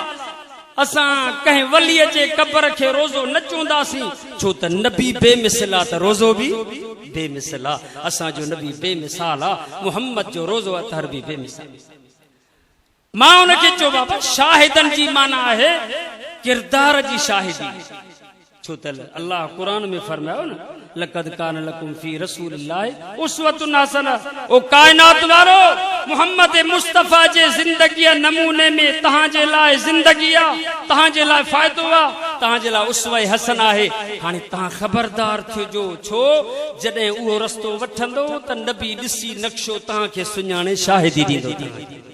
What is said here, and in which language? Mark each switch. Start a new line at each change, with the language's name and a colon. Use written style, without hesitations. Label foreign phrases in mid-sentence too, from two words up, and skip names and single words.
Sindhi: असां कंहिं वलीअ जे कब्र खे रोज़ो न चवंदासीं छो त नबी बेमिसाल आहे त रोज़ो भी बेमिसाल आहे। असांजो नबी बेमिसाल आहे, मोहम्मद जो रोज़ो अतहर भी बेमिसाल। मां उनखे चयो बाबा शाहिदन जी माना आहे किरदार जी शाहिदी। छो त अल्लाह कुरान में फरमायो न
Arabic: لقد كان لكم في رسول الله أسوة حسنة.
Sindhi: ओ कायनात वारो मोहम्मद मुस्तफा जे जिंदगी नमूने में तहां जे लाइ जिंदगी आ, तहां जे लाइ फायदो आ, तहां जे लाइ उसवा हसन आहे। हाणे तहां खबरदार थियो जो छो जॾहिं उहो रस्तो वठंदो त नबी ॾिसी नक्शो तहां खे सुञाणे शाहिदी ॾींदो।